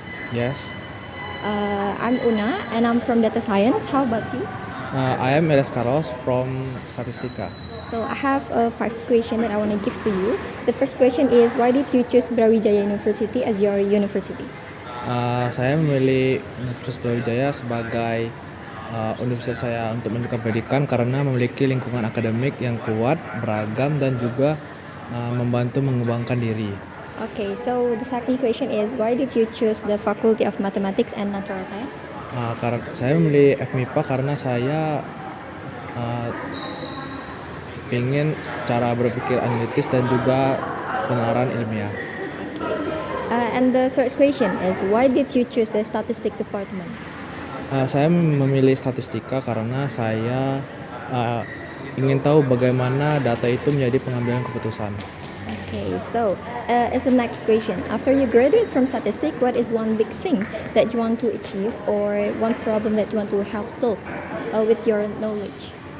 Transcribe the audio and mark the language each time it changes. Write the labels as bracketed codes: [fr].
[en] Yes. I'm Una, and I'm from Data Science. How about you? I am Elias Carlos from Statistika. So I have 5 questions that I want to give to you. The first question is, why did you choose Brawijaya University as your university? [id] Saya memilih Universitas Brawijaya sebagai universitas saya untuk menunjukkan pendidikan karena memiliki lingkungan akademik yang kuat, beragam, dan juga membantu mengembangkan diri. [en] Okay, so the second question is, why did you choose the Faculty of Mathematics and Natural Science? [id] Karena saya memilih FMIPA karena saya ingin cara berpikir analitis dan juga penerapan ilmiah. [en] And the third question is, why did you choose the Statistics department? [id] Saya memilih statistika karena saya ingin tahu bagaimana data itu menjadi pengambilan keputusan. [en] Okay, so as the next question, after you graduate from statistics, what is one big thing that you want to achieve or one problem that you want to help solve with your knowledge?